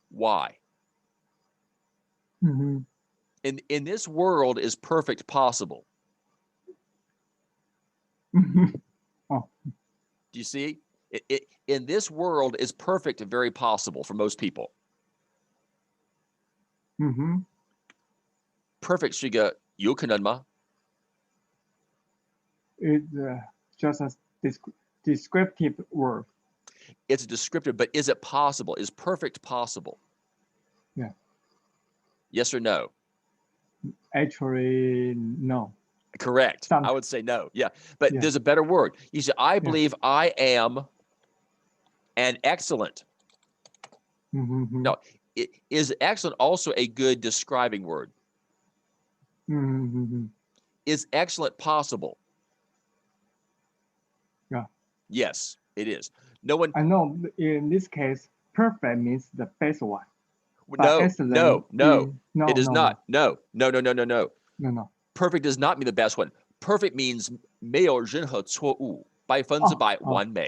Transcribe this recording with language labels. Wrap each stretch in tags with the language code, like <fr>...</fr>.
<en>Why? Mm-hmm. In this world, is perfect possible? Oh. Do you see? In this world, is perfect very possible for most people?</en> <zh>Perfect是一个有可能吗？</zh> <en>It's just a descriptive word. It's a descriptive, but is it possible? Is perfect possible? Yeah. Yes or no? Actually, no. Correct. Some. I would say no. Yeah. But Yeah. there's a better word. You say, I believe I am an excellent. No, is excellent also a good describing word? Is excellent possible? Yeah. Yes, it is. No one. I know in this case, perfect means the best one. But No, excellent no, no. no, It is no, not. no, No, no, no, no, no, no. no. Perfect does not mean the best one. Perfect means</en> <zh>没有任何错误，100%完美。</zh>